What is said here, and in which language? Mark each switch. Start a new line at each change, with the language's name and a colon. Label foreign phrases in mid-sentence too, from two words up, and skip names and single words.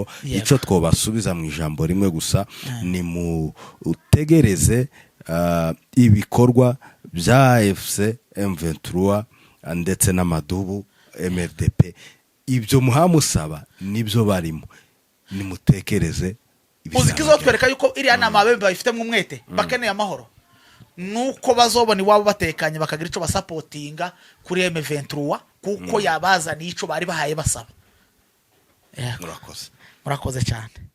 Rundi: Icyo twobasubiza mu ijambo rimwe gusa, ni mu utegereze ibikorwa bya FC M23 ndetse n'amadubu MRDP. Ibyo muhamusaba nibyo barimo, nimutekereze. Uzikizo twereka yuko iriya nama abembe bayifitemo umwete, bakeneye amahoro, nuko bazobona iwabo batekanye, bakagira ico basapotinga kuri M23, kuko yabazaniye ico bari bahaye basaba. Murakoze cyane.